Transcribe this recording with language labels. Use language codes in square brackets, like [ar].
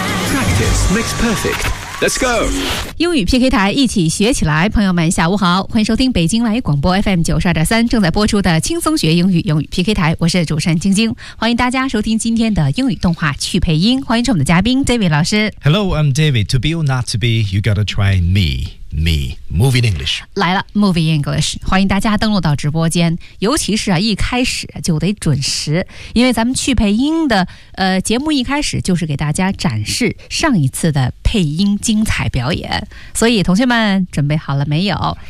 [en] Practice makes perfect. Let's go! [zh] 英语 PK 台一起学起来，朋友们下午好，欢迎收听北京外语广播 FM 92.3正在播出的轻松学英语，英语 PK 台，我是主持人晶晶，欢迎大家收听今天的英语动画趣配音，欢迎我们的嘉宾 David 老师。 [en] Hello, I'm David. To be or not to be, you gotta try me. Me, Movie in English. [zh] 来了 Movie in English. 欢迎大家登录到直播间，尤其是一开始就得准时，因为咱们趣配音的节目一开始就是给大家展示上一次的配音精彩表演，所以同学们准备好了没有？